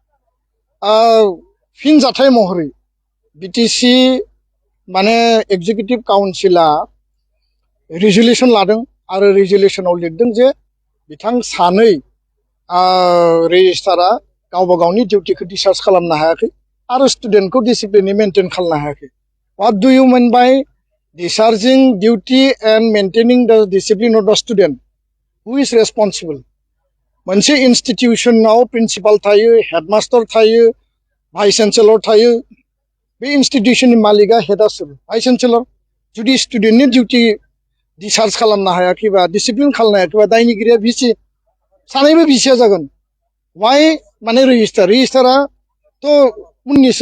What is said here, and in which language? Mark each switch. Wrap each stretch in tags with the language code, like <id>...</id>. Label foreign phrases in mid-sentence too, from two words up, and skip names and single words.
<brx>फिन जाथाय महरै BTC माने</brx> <en>executive council</en> <brx>रिजुलेसन लादों आरो रिजुलेसनाव लिरदों जे बिथां सानै रेजिस्ट्रारा गावबा गावनि डिउटिखौ डिस्चार्ज खालामनो हायाखै आरो स्टुडेन्टखौ डिसिप्लिनै मेनटेन खालामनो हायाखै</brx> <en>what do you mean by discharging duty and maintaining the discipline of the student who is responsible</en> <brx>मोनसे इन्स्टिटिउसनाव प्रिन्सिपाल थायो हेडमास्टार थायो</brx> <en>vice chancellor</en> <brx>थायो बे इन्स्टिटिउसननि मालिकआ हेडआ सोर</brx> <en>vice chancellor</en> <brx>जुदि स्टुडेन्टनि</brx> <en>duty discharge</en> <brx>खालामनो हायाखैबा डिसिप्लिन खालामनो हायाखैबा दायनिगिरिया भिसि सानैबो भिसिया जागोन वाइ माने रेजिस्टाराथ' उननिसो</brx>